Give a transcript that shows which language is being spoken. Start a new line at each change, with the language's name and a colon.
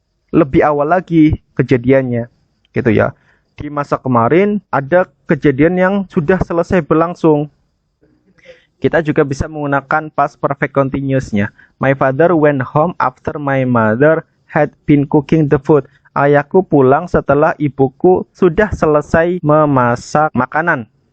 Indonesian: Lebih awal lagi kejadiannya, gitu ya. Di masa kemarin ada kejadian yang sudah selesai berlangsung. Kita juga bisa menggunakan past perfect continuous-nya.
English: My father went home after my mother had been cooking the food.
Indonesian: Ayahku pulang setelah ibuku sudah selesai memasak makanan.